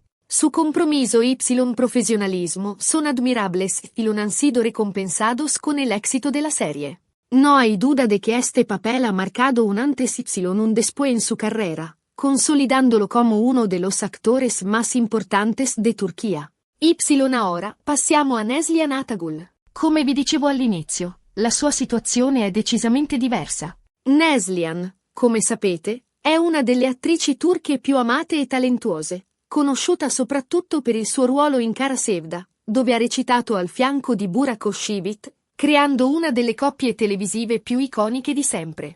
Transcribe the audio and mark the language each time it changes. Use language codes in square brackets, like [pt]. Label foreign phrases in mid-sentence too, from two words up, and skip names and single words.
[es] Su compromiso y profesionalismo son admirables y han sido recompensados con el éxito de la serie. No hay duda de que este papel ha marcado un antes y un después en su carrera, consolidándolo como uno de los actores más importantes de Turquía. [it] Ahora passiamo a Neslihan Atagul. Come vi dicevo all'inizio, la sua situazione è decisamente diversa. Neslihan, come sapete, è una delle attrici turche più amate e talentuose, conosciuta soprattutto per il suo ruolo in Kara Sevda, dove ha recitato al fianco di Burak Özçivit, creando una delle coppie televisive più iconiche di sempre.